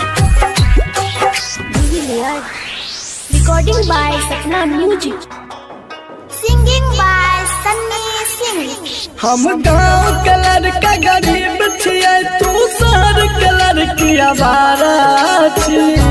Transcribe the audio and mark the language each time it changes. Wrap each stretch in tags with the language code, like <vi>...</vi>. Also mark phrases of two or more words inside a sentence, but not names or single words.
<en>Recording by Sapna Music. Singing by Sunny Singh.</en> <mai>हम गाँव के लड़का गरीब छियै तू शहर के लड़की आवारा छी</mai>